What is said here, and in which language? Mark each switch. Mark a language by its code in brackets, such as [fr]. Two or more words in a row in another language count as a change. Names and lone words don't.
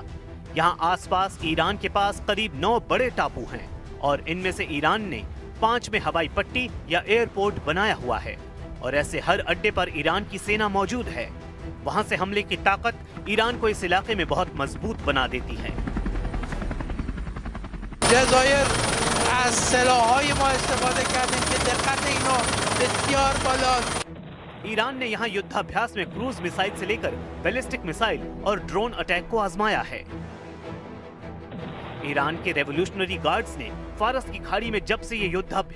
[hi] यहाँ आसपास ईरान के पास करीब 9 बड़े टापू हैं और इनमें से ईरान ने 5 में हवाई पट्टी या एयरपोर्ट बनाया हुआ है और ऐसे हर अड्डे पर ईरान की सेना मौजूद है। वहां से हमले की ताकत ईरान को इस इलाके में बहुत मजबूत बना देती है। [fa] جزایر از سلاح‌های ما استفاده کردیم که دقت اینا بسیار بالاست. [hi] ईरान ने यहाँ युद्धाभ्यास में [en] cruise missile [hi] से लेकर [en] ballistic missile [hi] और [en] drone attack [hi] को आजमाया है। ईरान के [en] Revolutionary Guards [hi] ने फारस की खाड़ी में जब से ये युद्धाभ्यास